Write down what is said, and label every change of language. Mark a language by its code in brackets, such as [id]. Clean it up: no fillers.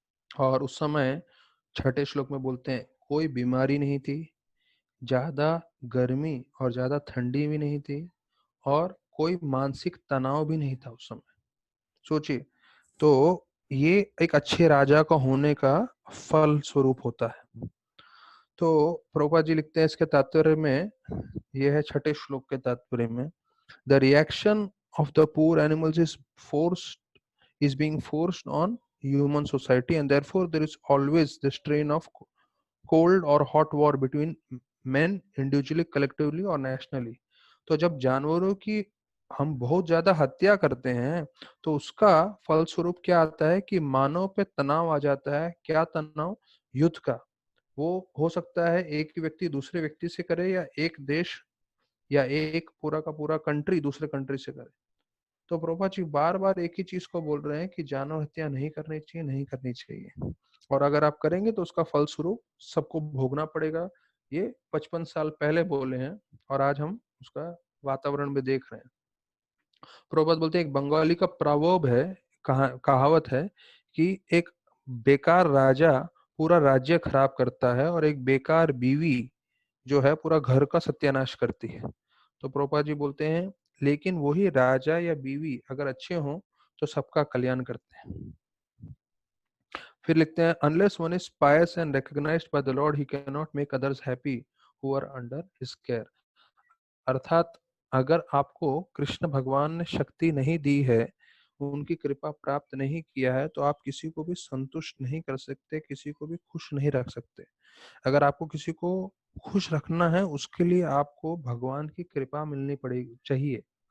[hi] और उस समय 6ठे श्लोक में बोलते हैं कोई बीमारी नहीं थी, ज्यादा गर्मी और ज्यादा ठंडी भी नहीं थी और कोई मानसिक तनाव भी नहीं था उस समय। सोचिए, तो ये एक अच्छे राजा का होने का फल स्वरूप होता है। तो प्रभुपाद जी लिखते हैं इसके तात्पर्य में, [en] यह है 6ठे श्लोक के तात्पर्य में, the reaction of the poor animals is being forced on human society, and therefore there is always the strain of cold or hot war between men individually, collectively or nationally। [hi] तो जब जानवरों की हम बहुत ज्यादा हत्या करते हैं तो उसका फलस्वरूप क्या आता है कि मानव पे तनाव आ जाता है। क्या तनाव? युद्ध का। वो हो सकता है एक व्यक्ति दूसरे व्यक्ति से करे या एक देश या एक पूरा का पूरा कंट्री दूसरे कंट्री से करे। तो प्रभुपाद जी बार बार एक ही चीज को बोल रहे हैं कि जानवर हत्या नहीं करनी चाहिए, नहीं करनी चाहिए, और अगर आप करेंगे तो उसका फल स्वरूप सबको भोगना पड़ेगा। ये 55 साल पहले बोले हैं और आज हम उसका वातावरण में देख रहे हैं। प्रभुपाद बोलते हैं एक बंगाली का प्रवर्ब है, कहावत है कि एक बेकार राजा पूरा राज्य खराब करता है और एक बेकार बीवी जो है पूरा घर का सत्यानाश करती है। तो प्रभुपाद जी बोलते हैं लेकिन वही राजा या बीवी अगर अच्छे हों तो सबका कल्याण करते हैं। फिर लिखते हैं [en] unless one is pious and recognized by the Lord, he cannot make others happy who are under his care। [hi] अर्थात अगर आपको कृष्ण भगवान ने शक्ति नहीं दी है, उनकी कृपा प्राप्त नहीं किया है, तो आप किसी को भी संतुष्ट नहीं कर सकते, किसी को भी खुश नहीं रख सकते। अगर आपको किसी को खुश रखना है उसके लिए आपको भगवान की कृपा मिलनी पड़ेगी, चाहिए।